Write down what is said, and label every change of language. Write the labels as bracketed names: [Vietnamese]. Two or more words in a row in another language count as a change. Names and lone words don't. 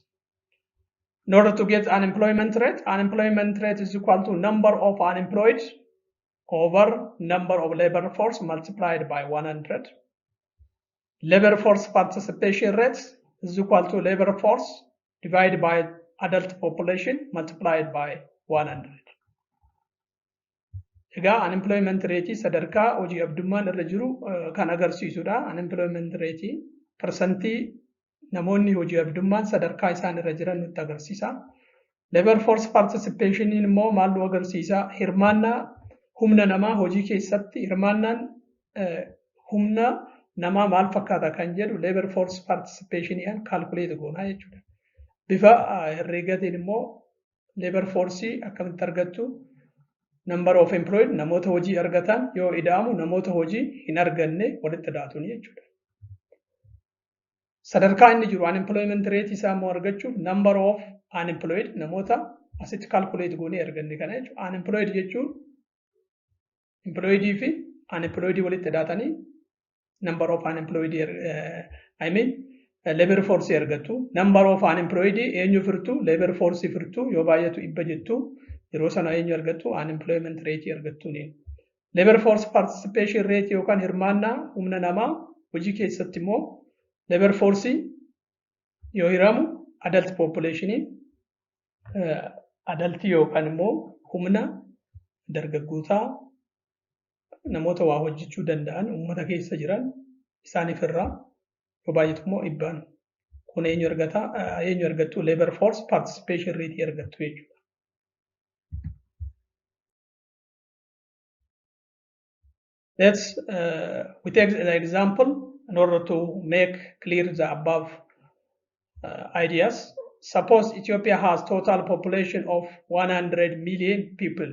[English] In order to get unemployment rate is equal to number of unemployed over number of labor force multiplied by 100. Labor force participation rate is equal to labor force divided by adult population multiplied by 100. [Oromo] Egaa [English] unemployment rate [Oromo] sadarkaa hojii abdummaan irra jiru kan agarsiisudha. [English] Unemployment rate [Oromo] percentii namoonni hojii abdummaan sadarkaa isaan irra jiran nutti agarsiisa. [English] Labor force participation [Oromo] immoo maal nu agarsiisa? Hirmaannaa humna namaa hojii keessatti hirmaannaan humna namaa maal fakkaata kan jedhu [English] labor force participation [Oromo] aan calculate goonaa jechuudha. Bifa herreegatiin immoo [English] labor force [Oromo] akkamitti argattu? [English] Number of employed [Oromo] namoota hojii argatan yoo ida'amu namoota hojii hin arganne walitti hidhaatuun jechuudha. Sadarkaa inni jiru [English] unemployment rate [Oromo] isaa immoo argachuuf [English] number of unemployed [Oromo] namoota asitti calculate goonee arganne kana jechuudha. Unemployed jechuun employed fi unemployed walitti hidhaatanii [English] number of unemployed labor force [Oromo] argattu. [English] Number of unemployed [Oromo] eenyu firtu [English] labor force [Oromo] firtu yoo baay'atu dhibba jettu yeroo sana eenyu argattu [English] unemployment rate [Oromo] argattu ni. [English] Labor force participation rate [Oromo] yookaan hirmaannaa humna namaa hojii keessatti immoo [English] labor force [Oromo] yoo hiramu [English] adult population adult [Oromo] yookaan immoo humna dargaggootaa namoota waa hojjechuu danda'an uummata keessa jiran isaaniif irraa yoo baay'atu immoo dhibbaan kun eenyu argattu [English] labor force participation rate [Oromo] argattu jechuudha. [English] Let's we take the example in order to make clear the above ideas. Suppose Ethiopia has total population of 100 million people.